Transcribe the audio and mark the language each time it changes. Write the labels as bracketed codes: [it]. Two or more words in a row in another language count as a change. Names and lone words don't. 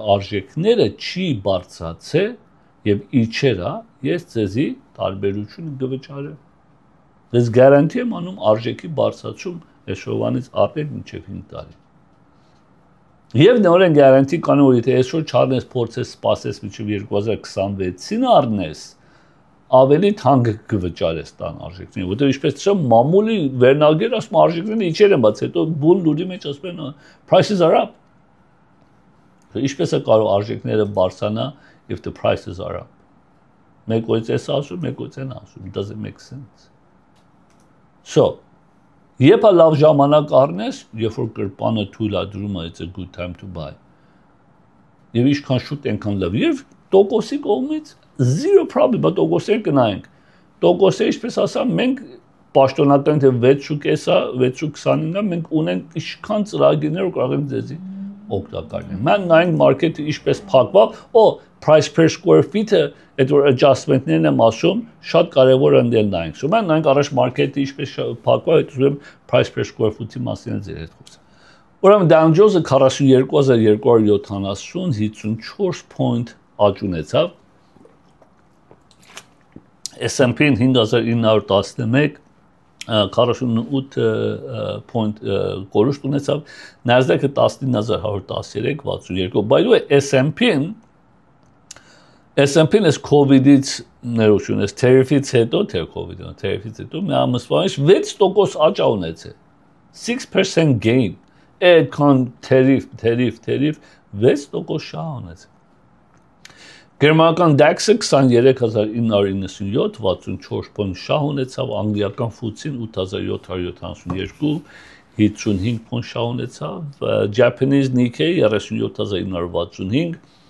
[hy] արժեքները չի բարձրացել եւ իջերա ես ձեզի տարբերություն կվճարեմ ձեզ գարանտի եմ անում արժեքի բարձրացում այսօրվանից արդեն մինչեւ 5 տարի եւ նորեն գարանտի կանեմ որ եթե այսօր չառնես փորձես սպասես մինչեւ 2026-ին առնես ավելի թանկ կվճարես տան արժեքներին, որտեղ ինչպես տեսամ մամուլի վերնագեր ասում արժեքները իջել են, բայց հետո բուն լուրի մեջ ասում են [en] prices are up։ [hy] Ինչպես է կարող արժեքները բարձրանա [en] if the prices are up։ [hy] Մեկոց էս ասում, մեկոց են ասում, [en] it doesn't make sense։ So, [hy] երբ լավ ժամանակ առնես, երբ որ կրպանը թույլատրում է [en] it's a good time to buy։ [hy] Եվ ինչքան շուտ այնքան լավ։ Եվ տոկոսի կողմից [en] zero problem, but [hy] տոկոսեր կնայենք։ Տոկոսը ինչպես ասամ, մենք պաշտոնական թե 6.5-6.25-ը մենք ունենք ինչքան ծրագիրներ ու կարող ենք ձեզի օգտակար լինել։ Մենք նայենք մարքեթը ինչպես փակվա, [en] price per square feet- [hy] ը այդ որ adjustment-ներն եմ ասում, շատ կարևոր է դել նայենք։ So մենք նայենք առաջ մարքեթը ինչպես փակվա, այդ ուզում [en] price per square foot- [hy] ի մասին ձեր հետ խոսեմ։ Ուրեմն Dow Jones-ը 42270 54 point աճ ունեցավ։ S&P-ն 5911 48 point կորուստ ունեցավ, Nasdaq-ը 19113 62, [en] by the way, [hy] S&P-ն այս COVID-ից ներողություն, այս tariff-ից հետո, թե COVID-ը, tariff-ից հետո մի ամսվանից 6% աճ ունեցել, 6% gain, այդքան tariff 6% շահ ունեցել։ Գերմանական DAX-ը 23997 64 point շահ ունեցավ, անգլիական FTSE-ն 8772 55 point շահ ունեցավ, [en] Japanese Nikkei 37965